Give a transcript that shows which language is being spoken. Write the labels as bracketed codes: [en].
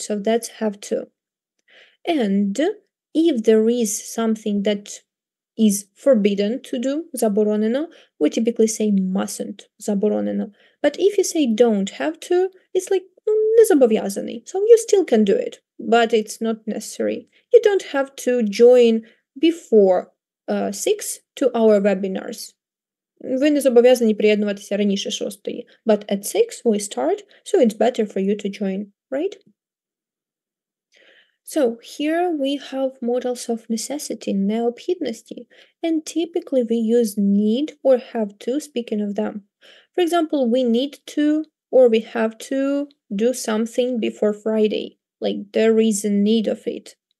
[en] So that's have to. And if there is something that is forbidden to do, заборонено, we typically say mustn't, заборонено. But if you say don't have to, it's like [uk] не зобов'язаний. [en] So you still can do it, but it's not necessary. You don't have to join before 6 to our webinars. [uk] Ви не зобов'язані приєднуватися раніше 6. [en] But at 6 we start, so it's better for you to join, right? So here we have modals of necessity, необхідності, and typically we use need or have to, speaking of them. For example, we need to or we have to do something before Friday, like there is a need of it.